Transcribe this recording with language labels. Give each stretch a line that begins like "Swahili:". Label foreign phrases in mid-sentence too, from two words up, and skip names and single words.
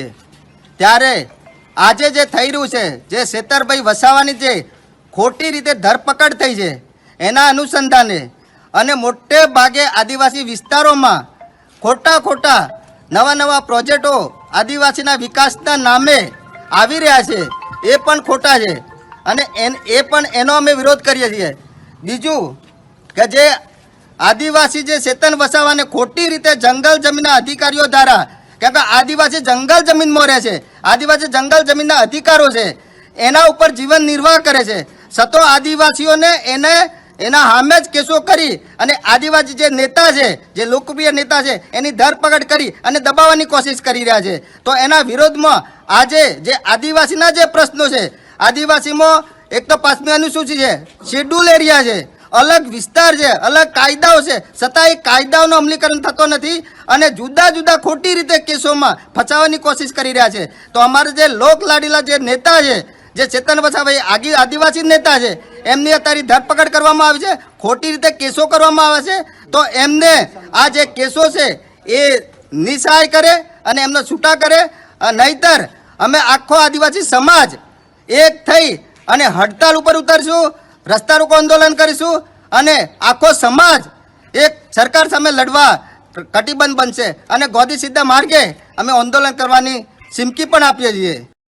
Gujarati: ત્યારે આજે જે થઈ રહ્યું છે જે ચૈતરભાઈ વસાવાની જે ખોટી રીતે ધરપકડ થઈ છે એના અનુસંધાને અને મોટે ભાગે આદિવાસી વિસ્તારોમાં ખોટા નવા નવા પ્રોજેક્ટો આદિવાસીના વિકાસના નામે આવી રહ્યા છે એ પણ ખોટા છે અને એ પણ એનો અમે વિરોધ કરીએ છીએ। બીજું કે જે આદિવાસી જે ચેતન વસાવા ને ખોટી રીતે જંગલ જમીન અધિકારીઓ દ્વારા કેમ કે આદિવાસી જંગલ જમીન में રહે છે આદિવાસી જંગલ જમીન અધિકારો से એના ઉપર જીવન નિર્વાહ કરે છે છતો આદિવાસીઓ ને એને એના હામે જ કેસો કરી અને આદિવાસી જે નેતા છે જે લોકપ્રિય નેતા છે એની ધરપકડ કરી અને દબાવવાની કોશિશ કરી રહ્યા છે। તો એના વિરોધમાં આજે જે આદિવાસીના જે પ્રશ્નો છે આદિવાસીમાં એક તો 5મી અનુસૂચિ છે શેડ્યૂલ એરિયા છે અલગ વિસ્તાર है અલગ કાયદાઓ से છતાં એ કાયદાઓ અમલીકરણ થતો નથી અને જુદા જુદા ખોટી રીતે કેસો में ફસાવાની કોશિશ કરી રહ્યા છે। તો અમારે જે લોક લાડીલા જે નેતા है જે ચેતન વસાવા આદિવાસી નેતા है એમની અત્યારે ધરપકડ કરવામાં આવી છે ખોટી રીતે કેસો કરવામાં આવે છે। તો એમને આ જે કેસો છે એ નિસહાય કરે અને એમને છૂટા કરે નહીંતર અમે આખો આદિવાસી સમાજ એક થઈ અને હડતાળ ઉપર ઉતરશું રસ્તા રોકો આંદોલન કરીશું અને આખો સમાજ એક સરકાર સામે લડવા કટિબંધ બનશે અને ગાંધી સીધા માર્ગે અમે આંદોલન કરવાની ચીમકી પણ આપીએ છીએ।